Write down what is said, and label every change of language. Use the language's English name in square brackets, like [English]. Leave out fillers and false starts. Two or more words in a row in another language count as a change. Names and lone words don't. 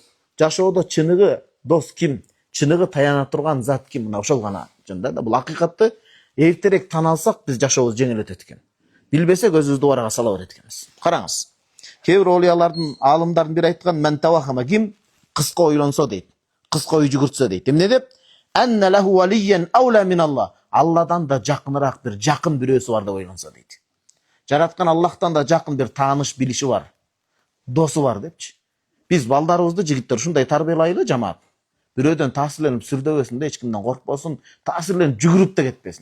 [Kyrgyz] Жашоодо чыныгы дос ким, чыныгы таяна турган зат ким, мына ошол гана жөнүндө да. Бул акыйкатты эртерээк тана алсак, биз жашообуз жеңилетет экен. Билбесек өзүбүздү убарга сала берет экенбиз. Караңыз. Кээ бир олиялардын, аалымдардын бири айткан [Arabic] من توهم [Kyrgyz] ким кыска ойлонсо дейт. Кыска ой жүгүртсө дейт. Эмне деп? [Arabic] أن له وليا أولى من الله. [Kyrgyz] Алладан да жакыныраак бир жакын бирөөсү бар деп ойлонсо дейт. Жараткан Аллахтан да жакын бир тааныш билиши бар. Досу бар депчи. Биз балдарыбызды жигиттер ушундай тарбиялайлы жамаат. Бирөөдөн таасирленип сүрдөбөсүн да, эч кимден коркпосун, таасирленип жүгүрүп да кетпесин.